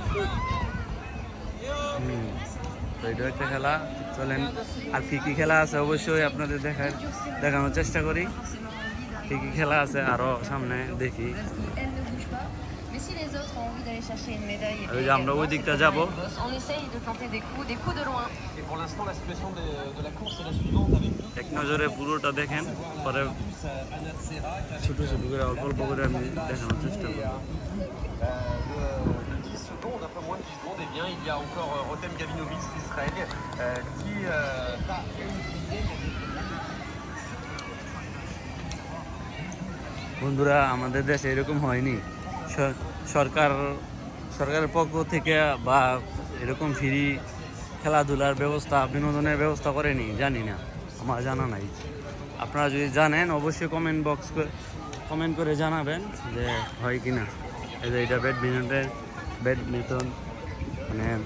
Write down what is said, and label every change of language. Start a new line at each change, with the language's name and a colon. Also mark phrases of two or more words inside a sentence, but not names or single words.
Bangla: তো এটা একটা খেলা চলেন আর কি খেলা আছে অবশ্যই আপনাদের দেখানোর চেষ্টা করি কি খেলা আছে আরো সামনে দেখি আমরা ওই দিকটা যাবো এক নজরে পুরোটা দেখেন পরে ছোট করে অল্প করে আমি দেখানোর চেষ্টা করবো
French: après moins de 10 secondes, et bien il y a encore Rotem Gavinovic d'Israël qui
Bangla: বন্ধুরা আমাদের দেশে এরকম হয়নি সরকারের পক্ষ থেকে বা এরকম ফ্রি খেলাধুলার ব্যবস্থা বিনোদনের ব্যবস্থা করেনি জানি না আমার জানা নাই আপনারা যদি জানেন অবশ্যই কমেন্ট করে জানাবেন যে হয় কিনা এই যে এটা ব্যাডমিন্টন মানে